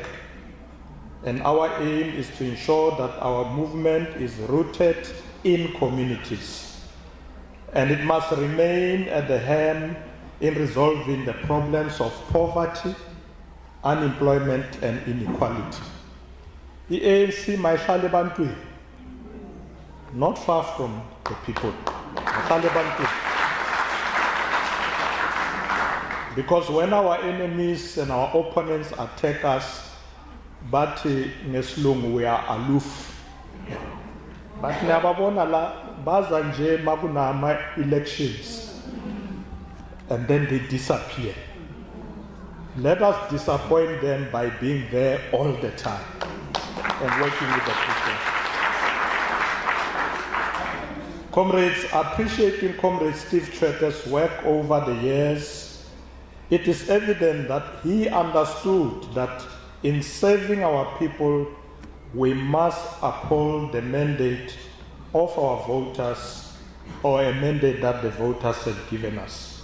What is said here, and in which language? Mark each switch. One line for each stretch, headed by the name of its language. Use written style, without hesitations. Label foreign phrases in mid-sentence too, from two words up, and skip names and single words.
English: And our aim is to ensure that our movement is rooted in communities. And it must remain at the helm in resolving the problems of poverty, unemployment, and inequality.
Xhosa: The ANC mayihlala ebantwini,
English: not far from the people.
Xhosa: Mayihlala ebantwini.
English: Because when our enemies and our opponents attack us, but ngesilungu we are aloof. But
Xhosa: niyababona la baza nje makunama
English: elections and then they disappear. Let us disappoint them by being there all the time and working with the people. Comrades, appreciating Comrade Steve Tshwete's work over the years, it is evident that he understood that in serving our people, we must uphold the mandate of our voters, or a mandate that the voters had given us.